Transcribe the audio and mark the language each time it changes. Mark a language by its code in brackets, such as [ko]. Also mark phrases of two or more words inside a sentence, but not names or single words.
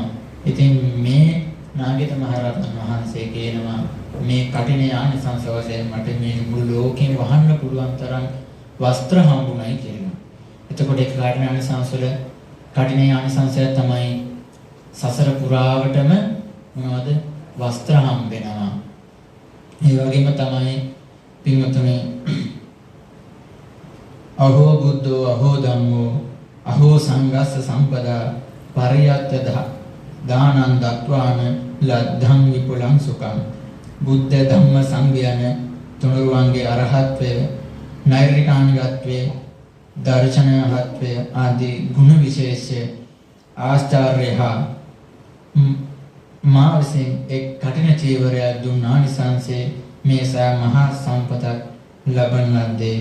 [si] ඉතින් මේ නාගිත මහරහතන් වහන්සේ කියනවා මේ කටින ආනිසංස වශයෙන් මට මේ මුළු ලෝකෙම වහන්න පුළුවන් තරම් වස්ත්‍ර හම්බුනායි කියලා. එතකොට ඒක කටින ආනිසංස වල කටින ආනිසංසය තමයි සසර පුරාවටම මොනවද වස්ත්‍ර හම්බ වෙනවා. ඒ වගේම තමයි පින්වතුනි [pi] අහෝ බුද්ධෝ අහෝ ධම්මෝ අහෝ සංඝස්ස සම්පදා පරියත්ත දානං දත්වාන ලද්ධං විපුලං සුඛං. [si] බුද්ධ ධම්ම සංඝයන තුනුරුවන්ගේ අරහත්වය, නෛර්නිකානිකත්වය, දර්ශනයත්වය ආදී ගුණ විශේෂය ආශ්චර්ය හා මා විසින් එක් කටින චීවරය දුන් ආනිසංසයේ මේ සා මහා සම්පතක් ලබන ලද්දේ.